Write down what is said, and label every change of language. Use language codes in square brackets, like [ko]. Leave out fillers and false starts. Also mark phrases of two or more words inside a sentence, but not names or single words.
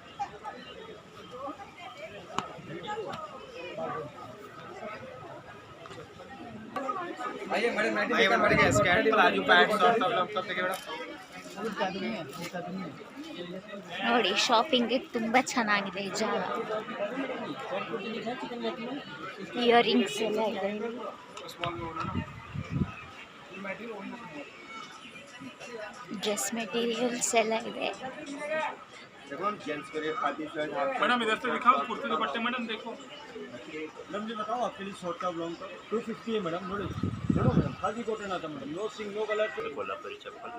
[kn] ನೋಡಿ ಶಾಪಿಂಗ್ಗೆ ತುಂಬ ಚೆನ್ನಾಗಿದೆ ಈ ಜಾಗ. ಇಯರಿಂಗ್ಸ್ ಎಲ್ಲ ಇದೆ, [en] dress materials [kn] ಎಲ್ಲ ಇದೆ. [hi] मैडम इधर से दिखाओ कुर्ती दुपट्टे। मैडम देखो, मैडम जी बताओ आपके लिए शॉर्ट का लॉन्ग का 250 है मैडम। [kn] ನೋಡಿ ಮೇಡಮ್ ಖಾದಿ ಕಾಟನ್ ಆತ ಮೇಡಮ್, [en] no sing no colour. [kn] ಕೋಲಾಪುರಿ ಚಪ್ಪಲ್